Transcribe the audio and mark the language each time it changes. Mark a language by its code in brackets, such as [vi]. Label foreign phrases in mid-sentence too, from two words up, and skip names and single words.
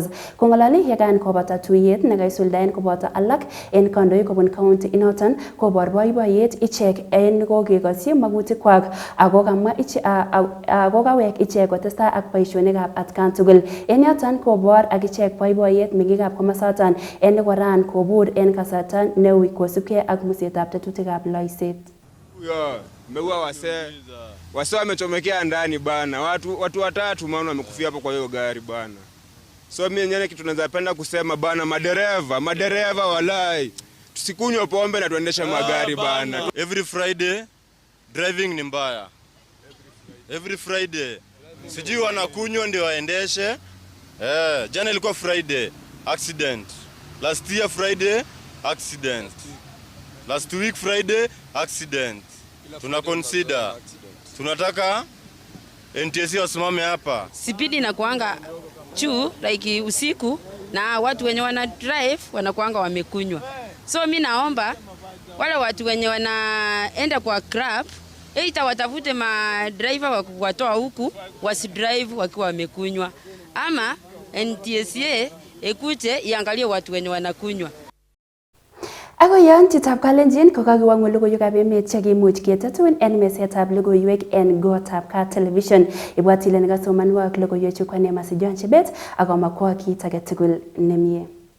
[kln] Kong'alali yekan koboto tuyet nekaisuldaen koboto alak en kandoik kobun county inoton kobor boiboiyet ichek en kokekosyi magutikwak ako kawek ichek kotestai ak boisionikab atkan tugul. En yoton kobor ak ichek boiboiyet meng'ikab komosoton en koran kobur en kasarta neui kosubkei ak musetab tetutikab loiset. [sw] Meua wase wamechomekea ndani bana, watu 3 maana wamekufia hapo kwa hiyo gari bana. So mimi yenyewe kitu naweza kusema bana, madereva walai tusikunywe pombe na tuendeshe magari bana. [en] Every Friday driving [sw] ni mbaya. [en] Every Friday [sw] sijui wanakunywa ndio waendeshe. Jana ilikuwa [en] Friday accident. Last year Friday accident. Last week Friday accident. [sw] Tuna consider, tunataka NTSA wasimame hapa. Sipidi na kuanga juu like usiku na watu wenye wana drive wanakuanga wamekunywa. So mimi naomba wale watu wenye wanaenda kwa club either watafute ma driver wa kuwatoa huku wasidrive wakiwa wamekunywa, ama NTSA ekuje iangalie watu wenye wanakunywa. [kln] Ako yan chitab Kalenjin ko kakiwang'u logoiwekab emet chekimuch ketatun en mesetab logoiwek en gotab Kaa Television. Ibwat ile nekasomanwok logoiwechu ko Neema Sijon Chebet ako makwo kit age tugul nemie.